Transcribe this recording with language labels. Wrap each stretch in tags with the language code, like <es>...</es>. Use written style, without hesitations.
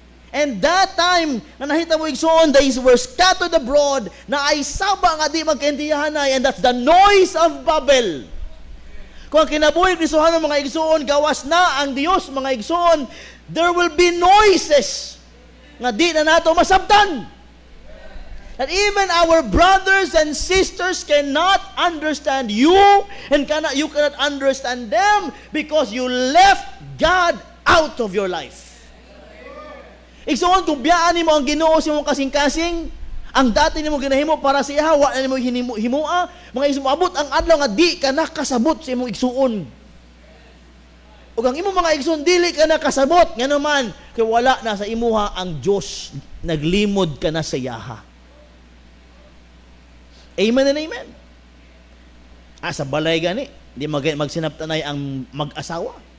<en>And that time,</en> <ceb>na nahita mo igsoon,</ceb> <en>they were scattered abroad,</en> <ceb>na ay saba nga di magkaintindihanay,</ceb> <en>and that's the noise of Babel.</en> <ceb>Kung ang kinabuhi Kristohan ng mga igsoon, gawas na ang Diyos, mga igsoon,</ceb> <en>there will be noises</en> <ceb>nga di na nato masabtan.</ceb> <en>That even our brothers and sisters cannot understand you, and you cannot understand them because you left God out of your life.</en> <ceb>Igsoon, kung biyaan mo ang Ginoo sa imong kasing-kasing, ang dati nimo ginahimo para sa iya, wa na nimo himua, mga igsoon, abot ang adlaw nga di ka nakasabot sa imong igsuon. Ug ang imong mga igsoon dili ka nakasabot, nga naman kay wala na sa imuha ang Dios, naglimod ka na sa iyaha.</ceb> <en>Amen and amen.</en> <ceb>Sa balay gani, di magsinabtanay ang mag-asawa.</ceb>